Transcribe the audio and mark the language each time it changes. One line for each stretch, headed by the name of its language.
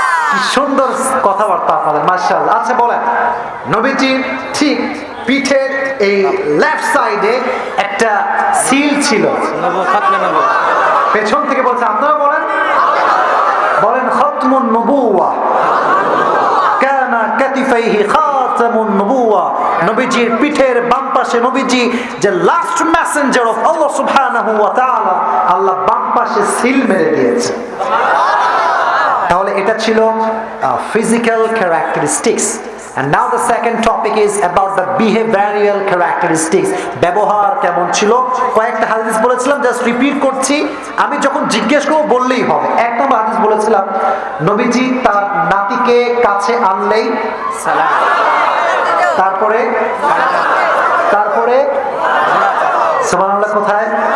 Bangla: কি সুন্দর কথাবার্তা আপনাদের, মাশাআল্লাহ। আচ্ছা বলেন, নবীজির ঠিক পিঠের এই লেফট সাইডে একটা সিল ছিল, পেছন থেকে বলছে, আপনারা বলেন বলেন
Arabic: খতমুন নবুওয়া কানা কাতিফাইহি খাতামুন নবুওয়া।
Bangla: নবীজির পিঠের বাম পাশে নবীজি যে লাস্ট মেসেঞ্জার অফ আল্লাহ সুবহানাহু ওয়া তাআলা, আল্লাহ বাম পাশে সিল মেরে দিয়েছে। তাহলে এটা ছিল
English: physical characteristics. And now the second topic is about the behavioral characteristics.
Bangla: ব্যবহার কেমন ছিল? কয়েকটা হাদিস বলেছিলাম, জাস্ট রিপিট করছি। আমি যখন জিজ্ঞেস করব বললেই হবে। এক নম্বর হাদিস বলেছিলাম, নবীজি তার নাতিকে কাছে আনলেই সালাম, তারপরে তারপরে সুবহানাল্লাহ কোথায়?